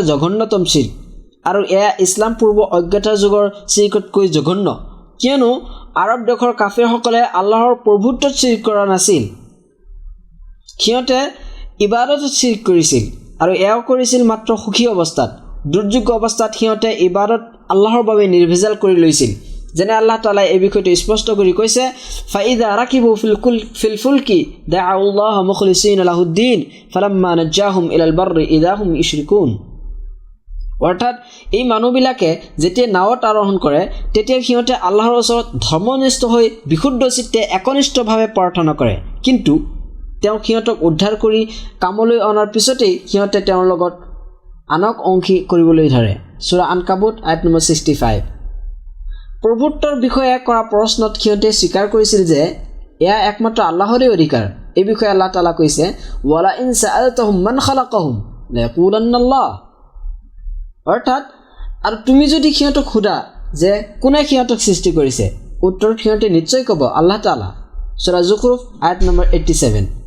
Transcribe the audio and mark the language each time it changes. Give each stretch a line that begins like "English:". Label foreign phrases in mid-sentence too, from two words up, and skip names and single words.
Assamese: জঘন্যতম শিৰক আৰু এয়া ইছলাম পূৰ্ব অজ্ঞতাৰ যুগৰ শিৰকতকৈ জঘন্য কিয়নো আৰব দেশৰ কাফিৰসকলে আল্লাহৰ প্ৰভুত্বত শিৰক কৰা নাছিল সিহঁতে ইবাদতত শিৰক কৰিছিল আৰু এয়াও কৰিছিল মাত্ৰ সুখী অৱস্থাত দুৰ্যোগ অৱস্থাত সিহঁতে ইবাদত আল্লাহৰ বাবে নিৰ্ভেজাল কৰি লৈছিল যেনে আল্লাহ তাআলাই এই বিষয়টো স্পষ্ট কৰি কৈছে
Arabic: فإذا ركبوا في الفلك دعوا الله مخلصين له الدين فلما نجاهم إلى البر إذا هم يشركون
Assamese: অৰ্থাৎ এই মানুহবিলাকে যেতিয়া নাৱত আৰোহণ কৰে তেতিয়া সিহঁতে আল্লাহৰ ওচৰত ধৰ্মনিষ্ঠ হৈ বিশুদ্ধ চিত্তে একনিষ্ঠভাৱে প্ৰাৰ্থনা কৰে কিন্তু তেওঁ সিহঁতক উদ্ধাৰ কৰি কামলৈ অনাৰ পিছতেই সিহঁতে তেওঁৰ লগত আনক অংশী কৰিবলৈ ধৰে সূৰা আনকাবুত আয়াত নম্বৰ 65 প্ৰভুত্বৰ বিষয়ে কৰা প্ৰশ্নত সিহঁতে স্বীকাৰ কৰিছিল যে এয়া একমাত্ৰ আল্লাহৰে অধিকাৰ এই বিষয়ে আল্লাহ তাআলা কৈছে
Arabic: ولئن سألتهم من خلقهم ليقولن الله
Assamese: অৰ্থাৎ আৰু তুমি যদি সিহঁতক সোধা যে কোনে সিহঁতক সৃষ্টি কৰিছে উত্তৰত সিহঁতে নিশ্চয় ক'ব আল্লাহ তাআলা সূৰা জুখৰুফ আয়াত নম্বৰ 87